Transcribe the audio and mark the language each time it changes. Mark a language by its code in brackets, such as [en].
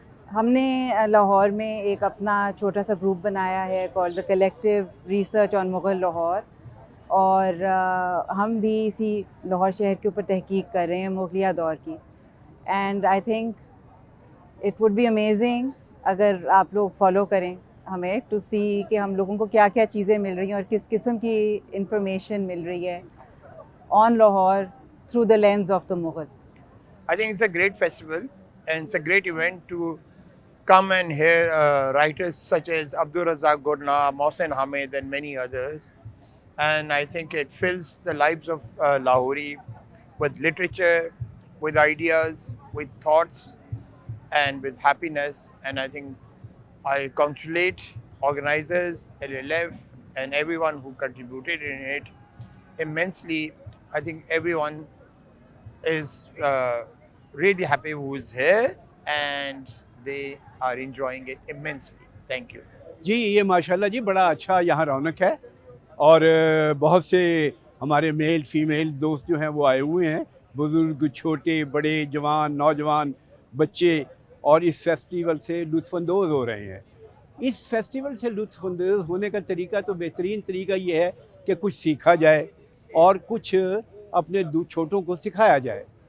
[hi] हमने लाहौर में एक अपना छोटा सा ग्रुप बनाया है called the collective research on Mughal Lahore, और हम भी इसी लाहौर शहर के ऊपर तहकीक कर रहे हैं मुग़लिया दौर की। [en] and I think it would be amazing [hi] अगर आप लोग फॉलो करें हमें [en] to see [hi] कि हम लोगों को क्या क्या चीज़ें मिल रही हैं और किस किस्म की इंफॉर्मेशन मिल रही है [en] On Lahore through the lens of the Mughal. I think it's a great festival and it's a great event to come and hear writers such as Abdulrazak, Gurnah, Mohsin, Hamid and many others. And I think it fills the lives of Lahori with literature, with ideas, with thoughts and with happiness. And I think I congratulate organizers, LLF and everyone who contributed in it immensely. I think everyone is really happy who is here and they are enjoying it immensely. Thank you. [hi] जी ये माशाल्लाह जी बड़ा अच्छा यहाँ रौनक है और बहुत से हमारे मेल फीमेल दोस्त जो हैं वो आए हुए हैं, बुज़ुर्ग छोटे बड़े जवान नौजवान बच्चे, और इस फेस्टिवल से लुत्फ़अंदोज़ हो रहे हैं। इस फेस्टिवल से लुत्फ़अंदोज़ होने का तरीका तो बेहतरीन तरीका ये है कि कुछ सीखा जाए और कुछ अपने छोटों को सिखाया जाए।